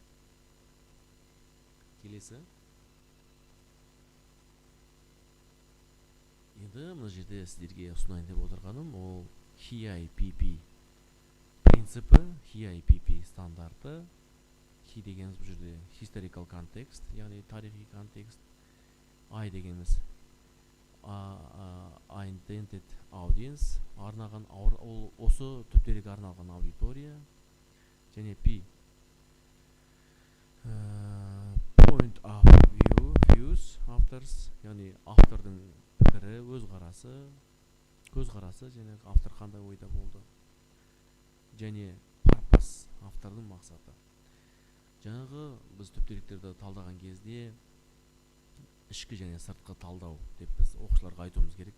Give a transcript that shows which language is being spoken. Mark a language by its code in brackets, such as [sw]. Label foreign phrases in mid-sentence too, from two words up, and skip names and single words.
[kk] Келесі. Енді мына жерде сіздерге ұсынайын деп отырғаным ол HIPP принципі, HIPP стандарты. Hi дегеніміз бұл жерде [en] historical context, [kk] яғни тарихи контекст. [en] I дегеніміз intended audience, [kk] арнаған осы түптерге арналған аудитория. [en] Және P point of views, authors, [kk] яғни автордың пікірі, көзқарасы, және автор қандай ойда болды. Және purpose, автордың мақсаты. Жаңағы біз түптеректерді талдаған кезде ішкі және сыртқы талдау деп біз оқушыларға айтуымыз керек.